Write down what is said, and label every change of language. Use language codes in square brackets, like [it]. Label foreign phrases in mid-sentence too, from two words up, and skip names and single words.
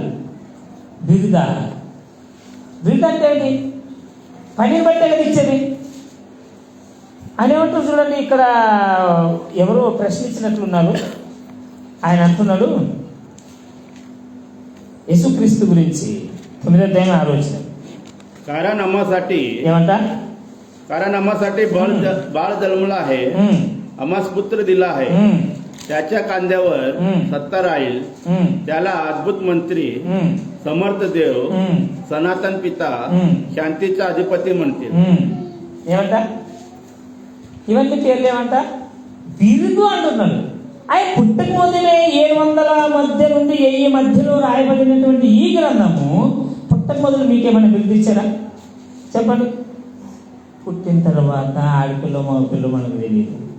[te] బిరుదు అంటే ఏంటి? పనిని బట్టే కదా ఇచ్చేది. ఆయన ఏమంటారు చూడండి, ఇక్కడ ఎవరో ప్రశ్నించినట్లున్నారు. ఆయన అంటున్నాడు యేసుక్రీస్తు गुరించి 9:6 [mr] कारण आम्हासाठी [te] ఏమంటా? [mr] कारण आम्हासाठी बाळ जन्मला आहे, आम्हास पुत्र दिला आहे, त्याच्या खांद्यावर सत्ता राहील, त्याला अद्भुत मंत्री, समर्थ देव, सनातन पिता, शांतीचा अधिपती म्हणतील. [te] ఏమంటా? ఇవన్నీ పేర్లు ఏమంటా? బిరుదు అంటున్నాడు. ఆయన పుట్టక మొదలే 700 మధ్య నుండి 1000 మధ్యలో రాయబడినటువంటి ఈ గ్రంథము పుట్టక మొదలు మీకేమైనా బిరుదు ఇచ్చారా చెప్పండి? పుట్టిన తర్వాత ఆడపిల్ల మగపిల్ల మనకు తెలియదు.